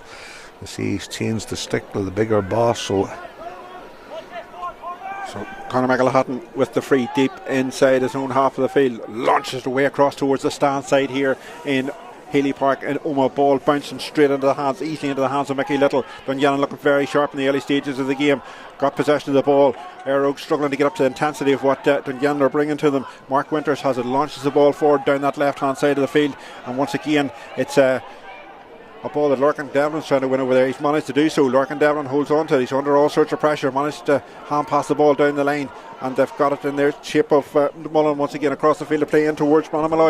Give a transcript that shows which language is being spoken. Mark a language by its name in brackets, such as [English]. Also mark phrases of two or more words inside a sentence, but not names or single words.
[English] You see he's changed the stick to the bigger boss, so So Conor McElhatton with the free deep inside his own half of the field, launches the way across towards the stand side here in Healy Park, and Oma ball bouncing straight into the hands, easily into the hands of Mickey Little. Dungannon looking very sharp in the early stages of the game, got possession of the ball. Éire Óg struggling to get up to the intensity of what Dungannon are bringing to them. Mark Winters has it, launches the ball forward down that left hand side of the field, and once again it's a ball that Lorcan Devlin's trying to win over there. He's managed to do so. Lorcan Devlin holds on to it. He's under all sorts of pressure. Managed to hand pass the ball down the line, and they've got it in their shape of Mullen once again across the field to play in towards Bronagh Malloy.